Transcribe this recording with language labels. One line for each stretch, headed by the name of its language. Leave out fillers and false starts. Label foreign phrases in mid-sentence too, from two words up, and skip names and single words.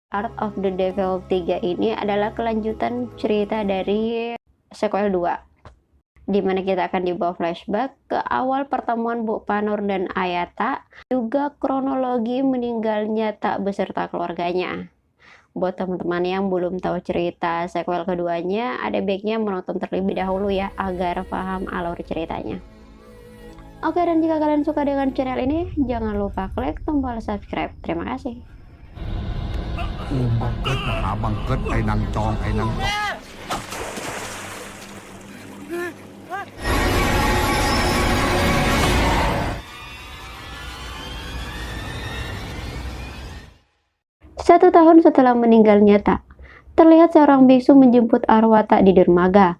Indonesian: Art of the Devil 3 ini adalah kelanjutan cerita dari sequel 2, di mana kita akan dibawa flashback ke awal pertemuan Bu Panor dan Ayata, juga kronologi meninggalnya Tak beserta keluarganya. Buat teman-teman yang belum tahu cerita sequel keduanya, ada baiknya menonton terlebih dahulu ya, agar paham alur ceritanya. Oke, dan jika kalian suka dengan channel ini, jangan lupa klik tombol subscribe. Terima kasih.
Thai: บังเกิดมหาบังเกิดไอ้นางจองไอ้นางจอง
Indonesian: 1 tahun setelah meninggalnya Tak, terlihat seorang biksu menjemput arwah Tak di dermaga.